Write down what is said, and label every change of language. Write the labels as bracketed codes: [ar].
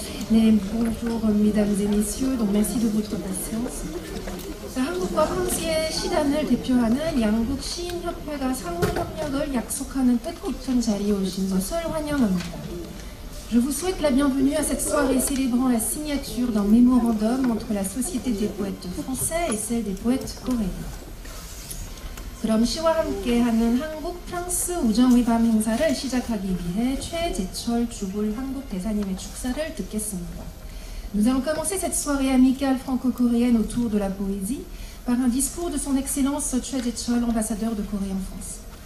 [fr] 네, bonjour mesdames et messieurs. Donc merci de votre patience. [ko] 자, 한국과 프랑스의 시단을 대표하는 양국 시인협회가 상호 협력을 약속하는 뜻깊은 자리에 오신 것을 환영합니다. [fr] Je vous souhaite la bienvenue à cette soirée célébrant la signature d'un mémorandum entre la Société des poètes français et celle des poètes coréens. [ko] 그럼 시와 함께하는 한국 프랑스 우정의 밤 행사를 시작하기 위해 최재철 주불 한국 대사님의 축사를 듣겠습니다. [fr] Nous allons commencer cette soirée amicale franco-coréenne autour de la poésie par un discours de son Excellence Choi Jae-chol, ambassadeur de Corée en France.